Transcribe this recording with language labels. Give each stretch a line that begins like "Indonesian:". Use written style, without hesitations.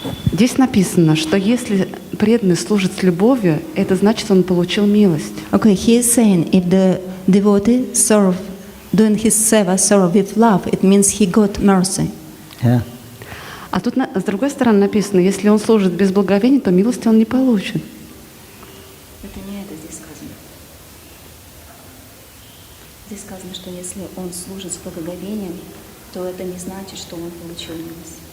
Russian: Здесь написано, что если преданный служит с любовью, это значит, он получил милость.
English: Okay, he is saying if the devotee doing his seva serve with love, it means he got mercy. Yeah.
Russian: А тут с другой стороны написано, если он служит без благоговения, то милости он не получит. Это не это здесь сказано. Здесь сказано, что если он служит с благоговением, то это не значит, что он получил милость.